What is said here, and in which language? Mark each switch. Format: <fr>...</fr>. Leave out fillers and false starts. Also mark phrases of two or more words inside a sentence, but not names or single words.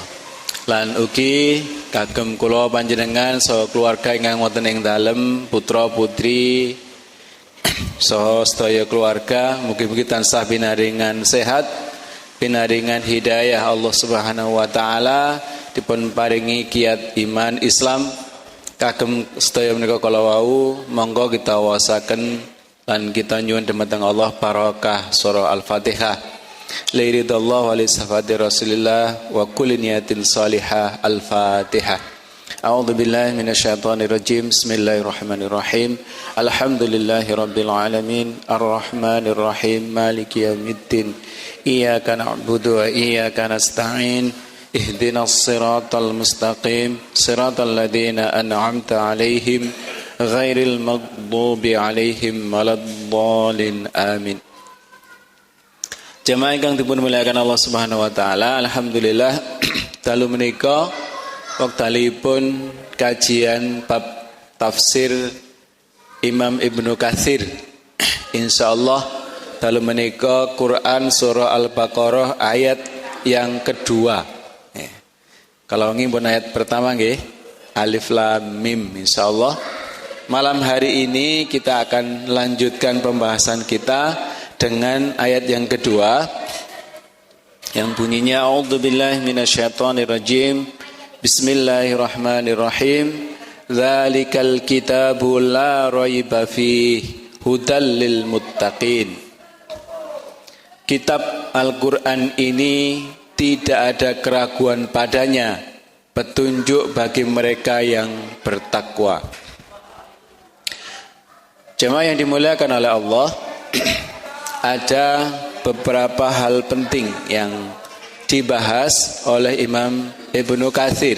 <jv>Lan ugi kagem kula panjenengan saha keluarga ingkang wonten ing dalem, putra putri saha sedaya keluarga mugi-mugi tansah pinaringan sehat, pinaringan hidayah</jv> <ar>Allah Subhanahu wa taala,</ar> <jv>dipun paringi kiat iman Islam kagem sedaya menika kala wau. Monggo kita wasaken lan kita nyuwun dumateng Allah barokah surah Al-Fatihah.</jv> <ar>لرضا الله ولشفاعة رسول الله ولكل نية صالحة. الفاتحة. أعوذ بالله من الشيطان الرجيم بسم الله الرحمن الرحيم. الحمد لله رب العالمين الرحمن الرحيم مالك يوم الدين. إياك نعبد وإياك نستعين. اهدنا الصراط المستقيم صراط الذين أنعمت عليهم غير المغضوب عليهم ولا الضالين, amin.</ar> <jv>Jamaah ingkang dipun muliakan</jv> <ar>Allah Subhanahu wa taala,</ar> <jv>alhamdulillah dalu menika wektalipun kajian bab tafsir Imam Ibnu Katsir. Insyaallah dalu menika Quran surah Al-Baqarah</jv> <id>ayat yang kedua. Kalau ngimpun ayat pertama nggih, Alif Lam Mim insyaallah. Malam hari ini kita akan lanjutkan pembahasan kita dengan ayat yang kedua yang bunyinya</id> <ar>أعوذ بالله من الشيطان الرجيم. بسم الله الرحمن الرحيم ذلك الكتاب لا ريب فيه هدى للمتقين.</ar> <id>Kitab Al-Qur'an ini tidak ada keraguan padanya, petunjuk bagi mereka yang bertakwa. Jemaah yang dimuliakan oleh Allah, ada beberapa hal penting yang dibahas oleh Imam Ibnu Katsir.</id>